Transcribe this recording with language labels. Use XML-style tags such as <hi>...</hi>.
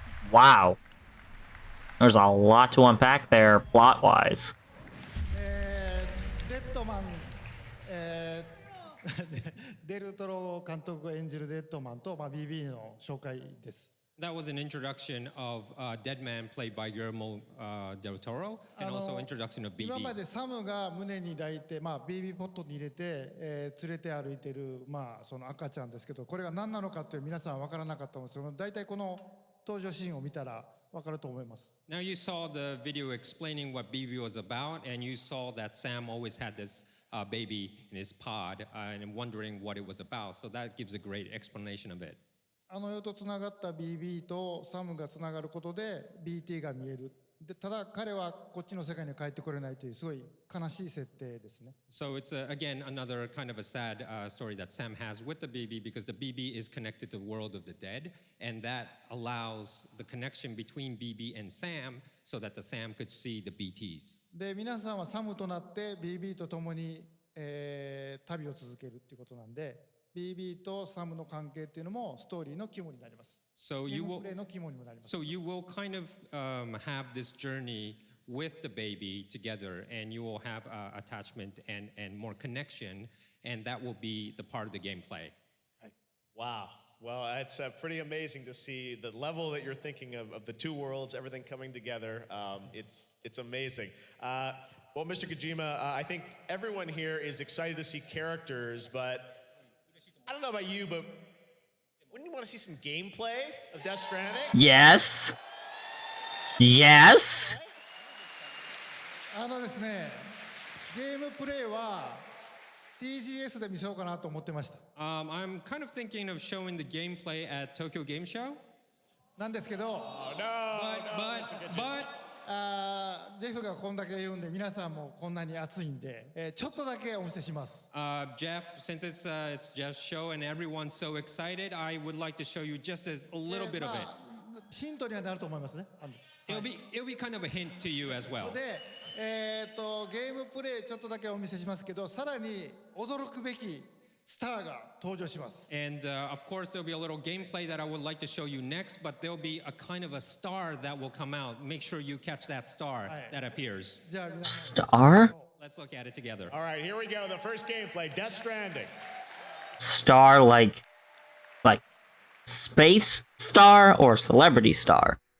<en>Wow. There's a lot to unpack there, plot-wise.</en> <ja>デッドマン、デルトロ監督が演じるデッドマンと、BB の紹介です。</ja> <en>That was an introduction of Dead Man played by Guillermo del Toro, and also introduction of BB.</en> <ja>今までサムが胸に抱いて、BB ポットに入れて、連れて歩いてる、その赤ちゃんですけど、これが何なのかという皆さん分からなかったんですけど、大体この登場シーンを見たら分かると思います。</ja> <en>Now you saw the video explaining what BB was about, and you saw that Sam always had this baby in his pod, and wondering what it was about. So that gives a great explanation of it.</en> <ja>世とつながった BB とサムがつながることで BT が見える。でただ彼はこっちの世界に帰ってこれないというすごい悲しい設定ですね。</ja> <en>So it's again another kind of a sad story that Sam has with the BB because the BB is connected to the world of the dead, and that allows the connection between BB and Sam so that the Sam could see the BTs.</en> <ja>で皆さんはサムとなって BB と共に、旅を続けるっていうことなんで。 BB とサムの関係っていうのもストーリーの肝になります。</ja> <en>So you will,</en> <ja>プレイの肝にもなります。</ja> <en>So you will kind of have this journey with the baby together, and you will have attachment and more connection, and that will be the part of the gameplay. Wow. Well, it's pretty amazing to see the level that you're thinking of the two worlds, everything coming together. It's amazing. Well, Mr. Kojima, I think everyone here is excited to see characters, but I don't know about you, but wouldn't you want to see some gameplay of Death Stranding? Yes. Yes.</en> <ja>ですね、ゲームプレイは TGS で見せようかなと思ってました。</ja> <en>I'm kind of thinking of showing the gameplay at Tokyo Game Show.</en> <ja>なんですけど、ジェフがこんだけ言うんで皆さんもこんなに熱いんで、ちょっとだけお見せします。</ja> <en>Jeff, since it's Jeff's show and everyone's so excited, I would like to show you just a little bit of it.</en> <ja>ヒントにはなると思いますね。</ja> <en>It'll be kind of a hint to you as well.</en> <ja>で、ゲームプレイちょっとだけお見せしますけど、さらに驚くべきスターが登場します。</ja> <en>And of course there'll be a little gameplay that I would like to show you next, but there'll be a kind of a star that will come out. Make sure you catch that star that appears. Star? Let's look at it together. All right, here we go. The first gameplay, Death Stranding. Star like space star or celebrity star?</en>